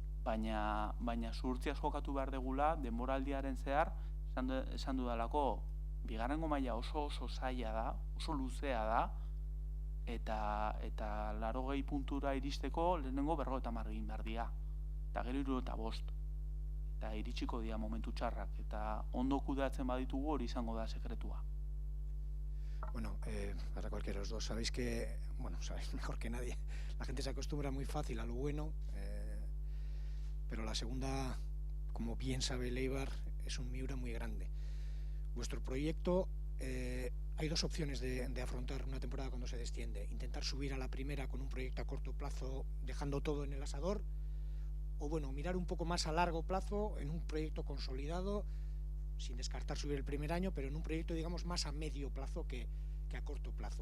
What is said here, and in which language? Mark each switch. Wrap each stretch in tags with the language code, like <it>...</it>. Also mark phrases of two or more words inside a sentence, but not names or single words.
<eu>baina zuhurtziaz jokatu behar degula denboraldiaren zehar esan dudalako bigarrengo maila oso zaila da, oso luzea da, eta 80 puntura iristeko lehenengo 50 egin behar dira, eta gero 75, eta iritsiko dira momentu txarrak, eta ondo kudeatzen baditugu hori izango da sekretua.</eu> <es>Bueno, para cualquiera de los dos, sabéis que, bueno, sabéis mejor que nadie, la gente se acostumbra muy fácil a lo bueno, pero la segunda, como bien sabe el Eibar, es un Miura muy grande. Vuestro proyecto, hay dos opciones de afrontar una temporada cuando se desciende: intentar subir a la primera con un proyecto a corto plazo, dejando todo en el asador, o bueno, mirar un poco más a largo plazo en un proyecto consolidado, sin descartar subir el primer año, pero en un proyecto, digamos, más a medio plazo que a corto plazo.</es>